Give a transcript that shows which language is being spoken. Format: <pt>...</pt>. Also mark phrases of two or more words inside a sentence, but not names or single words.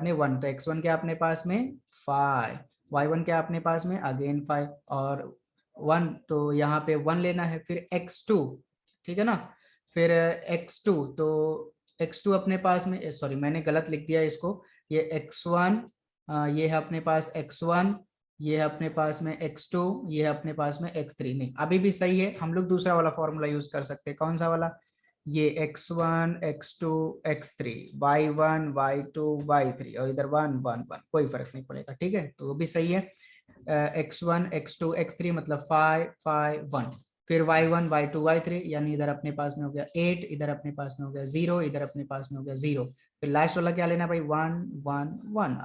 <hi>में 1, तो x1 क्या अपने पास में 5, y1 क्या अपने पास में अगेन 5, और 1, तो यहाँ पे 1 लेना है, फिर x2, ठीक है ना, फिर x2, तो x2 अपने पास में, सॉरी मैंने गलत लिख दिया इसको, ये x1, ये है अपने पास x1, ये है अपने पास में x2, ये है अपने पास में x3, नहीं अभी भी सही है, हम लोग दूसरा वाला</hi> <en>formula use</en> <hi>कर सकते हैं। कौन सा वाला, ये x1 x2 x3 y1 y2 y3, और इधर 1 1 1, कोई फर्क नहीं पड़ेगा, ठीक है, तो वो भी सही है। x1 x2 x3 मतलब 5 5 1, फिर y1 y2 y3, यानी इधर अपने पास में हो गया 8, इधर अपने पास में हो गया 0, इधर अपने पास में हो गया 0, फिर लास्ट वाला क्या लेना है भाई 1 1 1।</hi>